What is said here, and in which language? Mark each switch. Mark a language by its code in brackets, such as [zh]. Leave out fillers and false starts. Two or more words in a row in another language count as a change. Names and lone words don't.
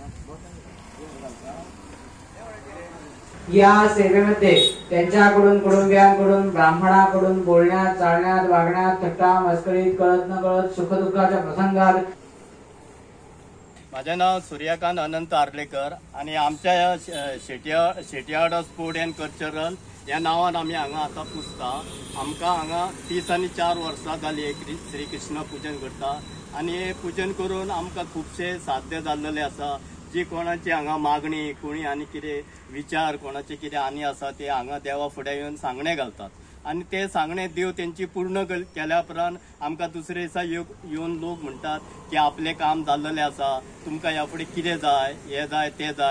[mr] या सेवेमध्ये त्यांच्याकडून कुटुंबियांकडून ब्राह्मणाकडून बोलण्यात चालण्यात वागण्यात थट्टा मस्करीत कळत न कळत सुखदुःखाच्या प्रसंगात। [kok] माझे नाव सूर्यकांत अनंत आर्लेकर आणि आमच्या शेटयार्ड स्पोर्ट अँड कल्चरल या नावान आम्ही हांगा आता पुजता। आमकां हांगा 30 आनी 4 वर्सां जाली श्री कृष्ण पूजन करता आणि हे पूजन करून आमकां खूबशे साध्य जाल्लेले आसा। जी कोणाची हांगा मागणी कोणी आनी कितें विचार कोणाचे कितें आनी आसा ते हांगा देवा फुडें येवन सांगणे घालतात आणि ते सांगणे देव त्यांची पूर्ण केल्या उपरांत आमकां दुसरे दिसा येवन लोक म्हणतात की आपले काम जाल्लेले आसा, तुमकां ह्या फुडें कितें जाय, हे जाय ते जाय।